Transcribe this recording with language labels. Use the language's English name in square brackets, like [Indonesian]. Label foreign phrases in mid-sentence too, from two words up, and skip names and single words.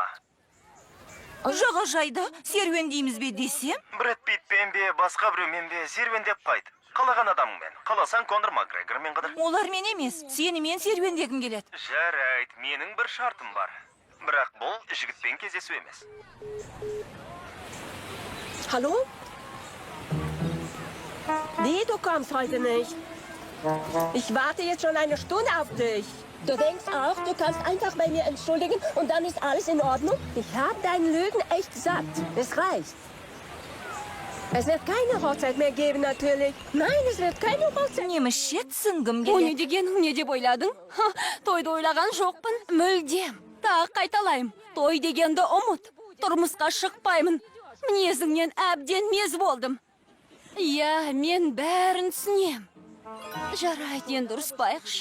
[Kazakh] Жағажайда серуендейміз бе десем? Брэд Питтпен бе, басқа біреумен бе серуендеп қайт. Қалаған адамыңмен. Қаласаң Конор Макгрегормен қыдыр. Олар мен емес, сені мен серуендегім келеді. Жарайт, менің бір шартым бар. Бірақ бұл жігітпен кездесу емес. [German] Hallo? Nee, du kommst heute nicht. Ich warte jetzt schon eine Stunde auf dich. Du denkst auch, du kannst einfach bei mir entschuldigen und dann ist alles in Ordnung? Ich habe deine Lügen echt satt. Es reicht. Es wird keine Hochzeit mehr geben, natürlich. Nein, es wird keine Hochzeit. [Kazakh] Немісше түсінгім О, не келеді. дегенің не деп ойладың? Ха, тойды ойлаған жоқпын. Мүлдем. Тағы қайталайым. Той дегенді ұмыт. Тұрмысқа шықпаймын. Мінезіңнен әбден мез болдым. Иә, мен бәрін түсінем. Жарайды, енді ұрыспайықшы.